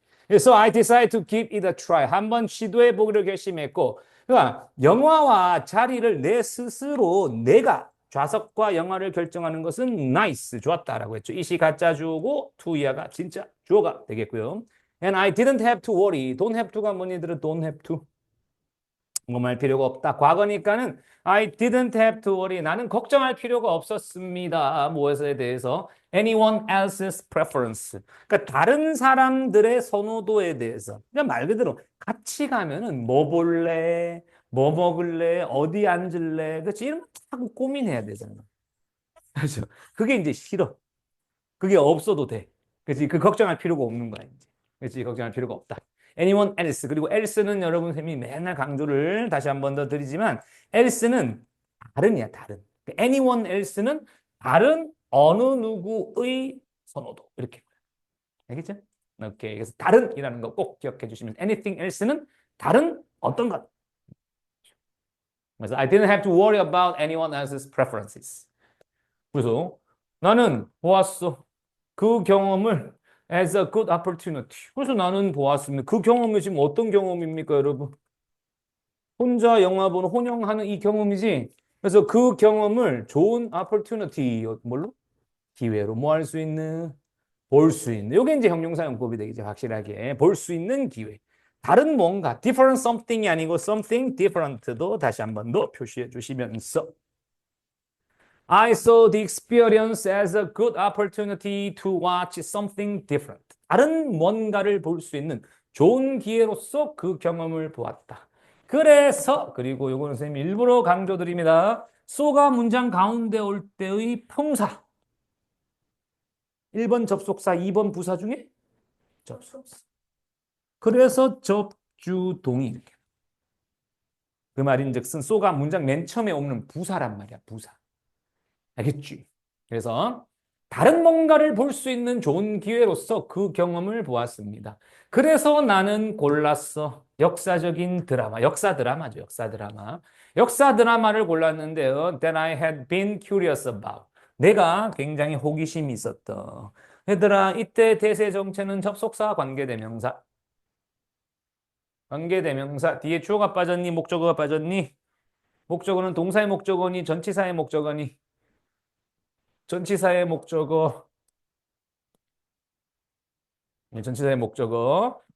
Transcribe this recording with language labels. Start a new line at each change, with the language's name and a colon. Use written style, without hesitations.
English: So I decided to give it a try.
Korean: 한번 시도해 보기로 결심했고, 그러니까 영화와 자리를 내 스스로 내가 좌석과 영화를 결정하는 것은 nice, 좋았다라고 했죠. 이시 가짜 주어고 to 이하가 진짜 주어가 되겠고요.
English: And I didn't have to worry. Don't have to가 뭐니들은 don't have to.
Korean: 궁금할 필요가 없다. 과거니까는
English: I didn't have to worry.
Korean: 나는 걱정할 필요가 없었습니다. 무엇에 대해서?
English: Anyone else's preference.
Korean: 그러니까 다른 사람들의 선호도에 대해서. 그러니까 말 그대로 같이 가면은 뭐 볼래? 뭐 먹을래? 어디 앉을래? 그렇지? 이런 거 자꾸 고민해야 되잖아. 그렇죠? 그게 이제 싫어. 그게 없어도 돼. 그렇지? 그 걱정할 필요가 없는 거야, 이제. 그렇지? 걱정할 필요가 없다. anyone else. 그리고 else는 여러분 쌤이 맨날 강조를 다시 한 번 더 드리지만 else는 다른이야, 다른. anyone else는 다른 어느 누구의 선호도. 이렇게. 알겠죠? 오케이. 그래서 다른이라는 거 꼭 기억해 주시면 anything else는 다른 어떤 것. 그래서
English: I didn't have to worry about anyone else's preferences.
Korean: 그래서 나는 보았어. 그 경험을
English: as a good opportunity.
Korean: 그래서 나는 보았습니다. 그 경험이 지금 어떤 경험입니까, 여러분? 혼자 영화 보는 혼영하는 이 경험이지. 그래서 그 경험을 좋은 opportunity, 뭘로? 기회로 뭐 할 수 있는? 볼 수 있는. 이게 이제 형용사용법이 되겠죠, 확실하게. 볼 수 있는 기회. 다른 뭔가,
English: different something이 아니고 something different도
Korean: 다시 한 번 더 표시해 주시면서
English: I saw the experience as a good opportunity to watch something different.
Korean: 다른 뭔가를 볼 수 있는 좋은 기회로서 그 경험을 보았다. 그래서 그리고 요거는 선생님이 일부러 강조드립니다. so가 문장 가운데 올 때의 품사. 1번 접속사, 2번 부사 중에 접속사. 그래서 접주동이 이렇게. 그 말인즉슨 so가 문장 맨 처음에 오는 부사란 말이야, 부사. 알겠지? 그래서 다른 뭔가를 볼 수 있는 좋은 기회로서 그 경험을 보았습니다. 그래서 나는 골랐어. 역사적인 드라마. 역사 드라마죠. 역사 드라마. 역사 드라마를 골랐는데요.
English: That I had been curious about.
Korean: 내가 굉장히 호기심이 있었던. 얘들아, 이때 대세 정체는 접속사 관계대명사. 관계대명사. 뒤에 주어가 빠졌니? 목적어가 빠졌니? 목적어는 동사의 목적어니? 전치사의 목적어니? 전치사의 목적어, 전치사의 목적어.